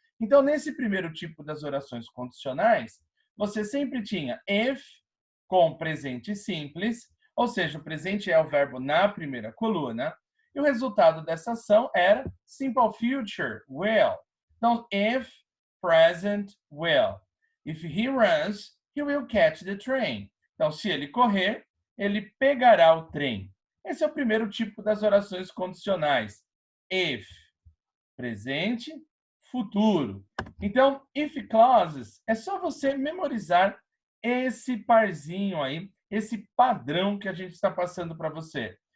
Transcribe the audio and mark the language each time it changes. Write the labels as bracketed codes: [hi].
[pt] Então, nesse primeiro tipo das orações condicionais, você sempre tinha if com presente simples, ou seja, o presente é o verbo na primeira coluna, e o resultado dessa ação era simple future, will. [en] Então, if present will. If he runs, he will catch the train. [pt] Então, se ele correr, ele pegará o trem. Esse é o primeiro tipo das orações condicionais. If, presente, futuro. Então, if clauses, é só você memorizar esse parzinho aí, esse padrão que a gente está passando para você.